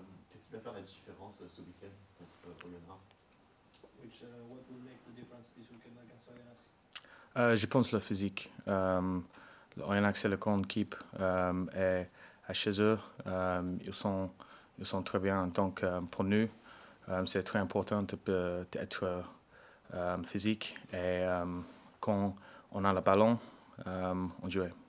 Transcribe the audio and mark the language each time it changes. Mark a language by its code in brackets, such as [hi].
[fr] Qu'est-ce qui va faire la différence ce week-end contre Oyonnax? [en] What will make the difference this weekend against Oyonnax? [fr] Je pense le physique. Oyonnax c'est le grande équipe et à chez eux ils sont très bien. Donc pour nous c'est très important d'être physique et quand on a le ballon on joue.